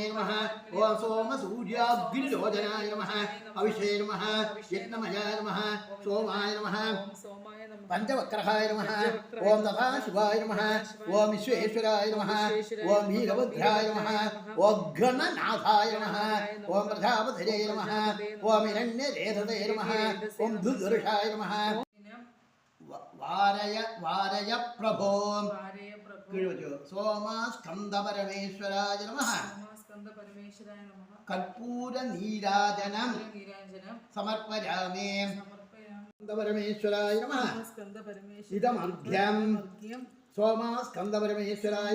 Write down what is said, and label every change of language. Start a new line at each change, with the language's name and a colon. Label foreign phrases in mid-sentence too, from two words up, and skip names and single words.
Sanskrit: नमः ओम सोम सूर्याग्निलोचनाय नमः अविषे नमः यज्ञमयाय नमः सोमाय नमः पंचवक्रहाय नमः ओम सदाशिवाय नमः ओम विश्वेश्वराय नमः ओम वीरभद्राय नमः ओम गणनाथाय नमः ओम प्रजापतये नमः ओम हिरण्यरेतसे नमः ओम दुर्दर्शाय नमः വാരയ പ്രഭോ സോമസ്കന്ദപരമേശ്വരായ നമഃ കർപ്പൂര നീരാജനം സമർപ്പയാമി സ്കന്ദപരമേശ്വരായ നമഃ ഇദമർഘ്യം സോമസ്കന്ദപരമേശ്വരായ